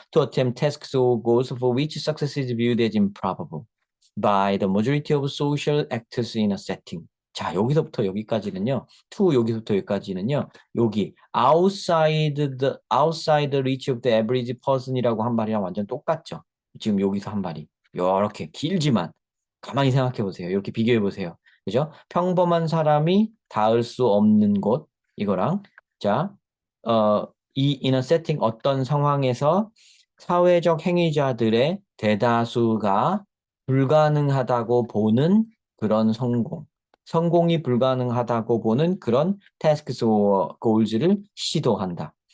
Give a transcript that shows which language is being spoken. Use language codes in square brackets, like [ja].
[en] To attempt tasks or goals for which success is viewed as improbable by the majority of social actors in a setting. [ko] 자, 여기서부터 여기까지는요. to 여기서부터 여기까지는요. 여기 [en] outside the reach of the average person [ko] 이라고 한 말이랑 완전 똑같죠. 지금 여기서 한 말이 이렇게 길지만 가만히 생각해 보세요. 이렇게 비교해 보세요. 그죠? 평범한 사람이 닿을 수 없는 곳 이거랑 자, 이 [en] in a setting [ko] 어떤 상황에서 사회적 행위자들의 대다수가 불가능하다고 보는 그런 성공이 불가능하다고 보는 그런 [en] tasks or goals [ko] 를 시도한다.